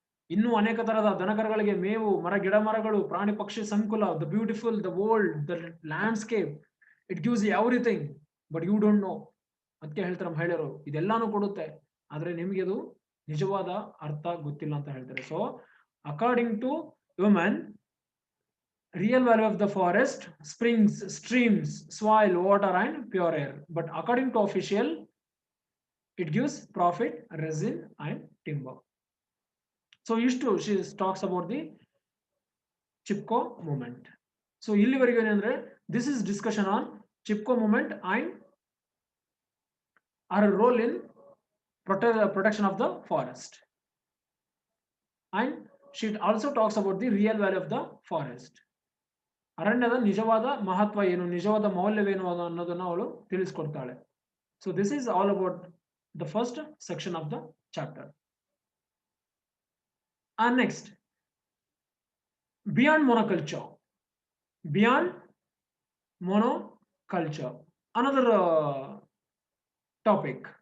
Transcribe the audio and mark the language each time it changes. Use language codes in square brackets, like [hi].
[kn] ಇನ್ನೂ ಅನೇಕ ತರಹದ ದನಕರಗಳಿಗೆ ಮೇವು, ಗಿಡ ಮರಗಳು, ಪ್ರಾಣಿ ಪಕ್ಷಿ ಸಂಕುಲ, [en] The beautiful, the world, the landscape, it gives everything. But you don't know. [kn] ಅದಕ್ಕೆ ಹೇಳ್ತಾರೆ ಮಹಿಳೆಯರು, ಇದೆಲ್ಲಾನು ಕೊಡುತ್ತೆ, ಆದ್ರೆ ನಿಮ್ಗೆ ಅದು ನಿಜವಾದ ಅರ್ಥ ಗೊತ್ತಿಲ್ಲ ಅಂತ ಹೇಳ್ತಾರೆ. [en] So according to women, real value of the forest, springs, streams, soil, water, and pure air. But according to official, it gives profit, resin, and timber. So she talks about the Chipko movement. So this is discussion on Chipko movement and her role in protection of the forest. And she also talks about the real value of the forest. [kn] ಅರಣ್ಯದ ನಿಜವಾದ ಮಹತ್ವ ಏನು, ನಿಜವಾದ ಮೌಲ್ಯವೇನು ಅನ್ನೋದನ್ನ ಅವಳು ತಿಳಿಸ್ಕೊಡ್ತಾಳೆ. [en] So this is all about the first section of the chapter. And next, beyond monoculture. Beyond monoculture, another topic.